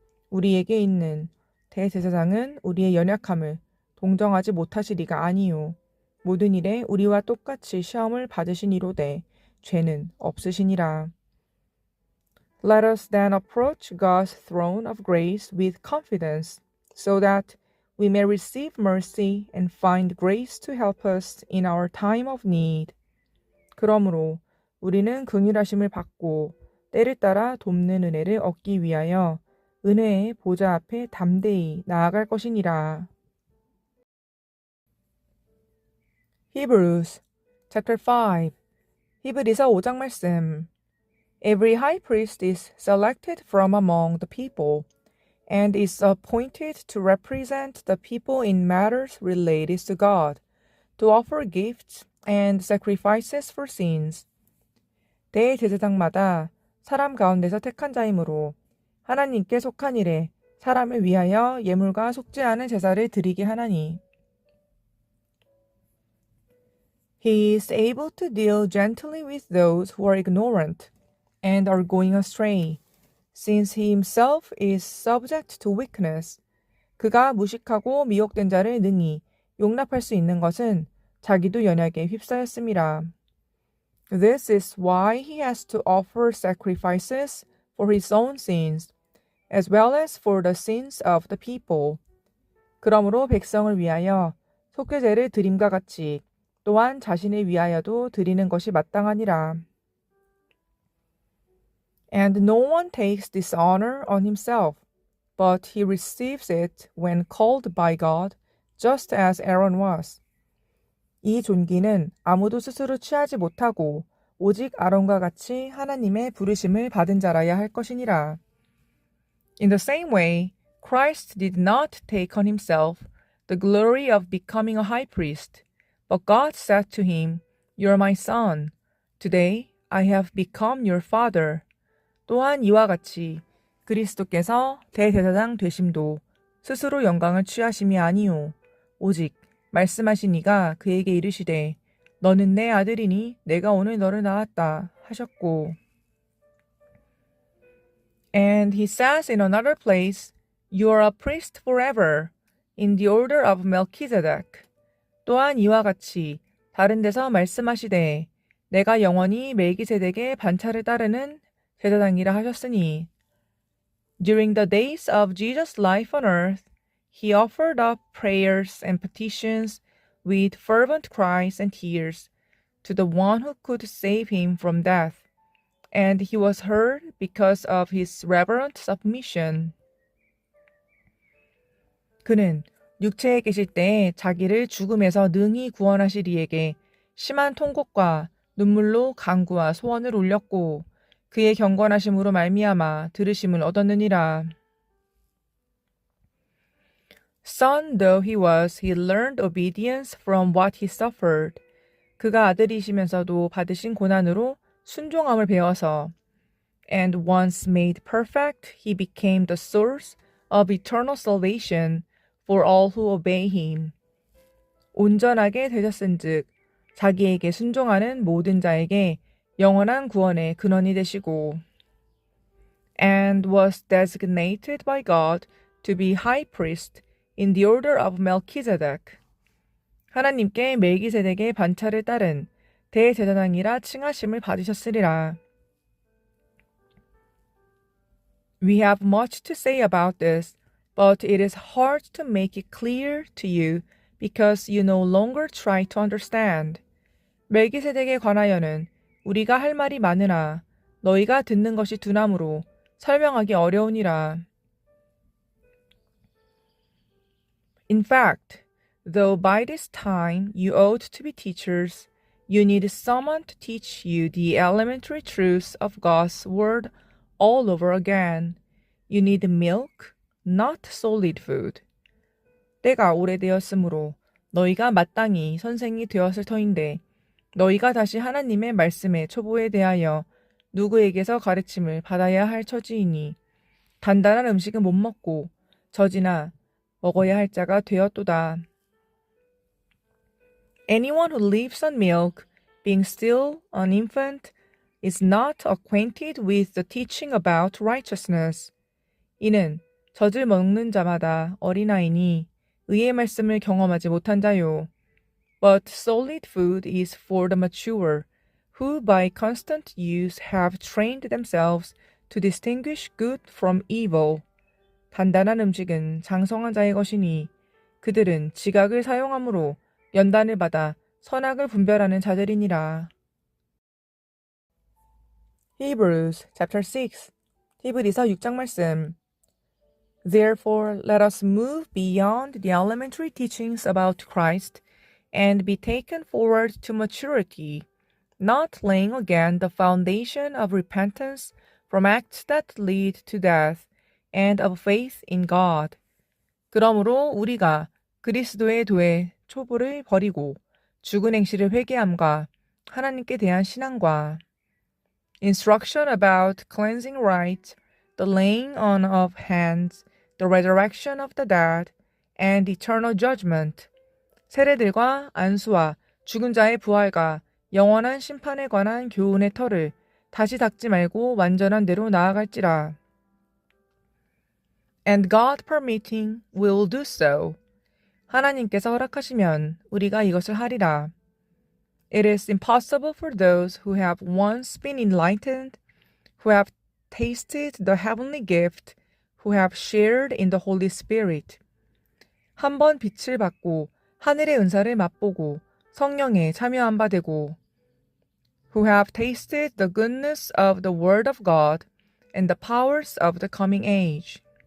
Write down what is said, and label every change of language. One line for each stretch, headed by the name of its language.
Korean: 우리에게 있는 대제사장은 우리의 연약함을 동정하지 못하시리가 아니요. 모든 일에 우리와 똑같이 시험을 받으시니로되 죄는 없으시니라.
English: Let us then approach God's throne of grace with confidence, so that we may receive mercy and find grace to help us in our time of need.
Korean: 그러므로 우리는 긍휼하심을 받고 때를 따라 돕는 은혜를 얻기 위하여 은혜의 보좌 앞에 담대히 나아갈 것이니라.
English: Hebrews chapter 5.
Korean: 히브리서 5장 말씀.
English: Every high priest is selected from among the people and is appointed to represent the people in matters related to God, to offer gifts and sacrifices for sins.
Korean: 대제사장마다 사람 가운데서 택한 자이므로 하나님께 속한 일에 사람을 위하여 예물과 속지 않은 제사를 드리게 하나니.
English: He is able to deal gently with those who are ignorant and are going astray, since he himself is subject to weakness.
Korean: 그가 무식하고 미혹된 자를 능히 용납할 수 있는 것은 자기도 연약에 휩싸였음이라.
English: This is why he has to offer sacrifices for his own sins, as well as for the sins of the people.
Korean: 그러므로 백성을 위하여 속죄제를 드림과 같이 또한 자신을 위하여도 드리는 것이 마땅하니라.
English: And no one takes this honor on himself, but he receives it when called by God, just as Aaron was.
Korean: 이 존귀는 아무도 스스로 취하지 못하고 오직 아론과 같이 하나님의 부르심을 받은 자라야 할 것이니라.
English: In the same way, Christ did not take on himself the glory of becoming a high priest, but God said to him, "You are my son. Today I have become your father."
Korean: 또한 이와 같이 그리스도께서 대제사장 되심도 스스로 영광을 취하심이 아니요 오직 말씀하신 이가 그에게 이르시되 너는 내 아들이니 내가 오늘 너를 낳았다 하셨고.
English: And he says in another place, "You are a priest forever, in the order of Melchizedek."
Korean: 또한 이와 같이 다른 데서 말씀하시되 내가 영원히 멜기세덱의 반차를 따르는 제사장이라 하셨으니.
English: During the days of Jesus' life on earth, he offered up prayers and petitions with fervent cries and tears to the one who could save him from death, and he was heard because of his reverent submission.
Korean: 그는 육체에 계실 때 자기를 죽음에서 능히 구원하실 이에게 심한 통곡과 눈물로 간구와 소원을 올렸고 그의 경건하심으로 말미암아 들으심을 얻었느니라.
English: Son though he was, he learned obedience from what he suffered.
Korean: 그가 아들이시면서도 받으신 고난으로 순종함을 배워서
English: And once made perfect, he became the source of eternal salvation for all who obey him.
Korean: 온전하게 되셨은즉 자기에게 순종하는 모든 자에게 영원한 구원의 근원이 되시고
English: And was designated by God to be high priest in the order of Melchizedek.
Korean: 하나님께 멜기세덱의 반차를 따른 대제사장이라 칭하심을 받으셨으리라.
English: We have much to say about this, but it is hard to make it clear to you because you no longer try to understand.
Korean: 멜기세덱에 관하여는 우리가 할 말이 많으나 너희가 듣는 것이 둔함으로 설명하기 어려우니라.
English: In fact, though by this time you ought to be teachers, you need someone to teach you the elementary truths of God's word all over again. You need milk, not solid food.
Korean: 때가 오래되었으므로 너희가 마땅히 선생이 되었을 터인데 너희가 다시 하나님의 말씀의 초보에 대하여 누구에게서 가르침을 받아야 할 처지이니 단단한 음식은 못 먹고 젖이나 먹어야 할 자가 되었도다.
English: Anyone who lives on milk, being still an infant, is not acquainted with the teaching about righteousness.
Korean: 이는 젖을 먹는 자마다 어린아이니 의의 말씀을 경험하지 못한 자요.
English: But solid food is for the mature, who by constant use have trained themselves to distinguish good from evil.
Korean: 단단한 음식은 장성한 자의 것이니 그들은 지각을 사용함으로 연단을 받아 선악을 분별하는 자들이니라.
English: Hebrews chapter 6.
Korean: 히브리서 6장 말씀.
English: Therefore, let us move beyond the elementary teachings about Christ and be taken forward to maturity, not laying again the foundation of repentance from acts that lead to death and of faith in God.
Korean: 그러므로 우리가 그리스도의 도에 초보를 버리고 죽은 행실을 회개함과 하나님께 대한 신앙과
English: instruction about cleansing rite, the laying on of hands, the resurrection of the dead, and eternal judgment.
Korean: 세례들과 안수와 죽은 자의 부활과 영원한 심판에 관한 교훈의 터를 다시 닦지 말고 완전한 대로 나아갈지라.
English: And God permitting, will do so.
Korean: 하나님께서 허락하시면 우리가 이것을 하리라.
English: It is impossible for those who have once been enlightened, who have tasted the heavenly gift, who have shared in the Holy Spirit.
Korean: 한 번 빛을 받고 하늘의 은사를 맛보고 성령에 참여한 바 되고
English: who have tasted the goodness of the word of God and the powers of the coming age.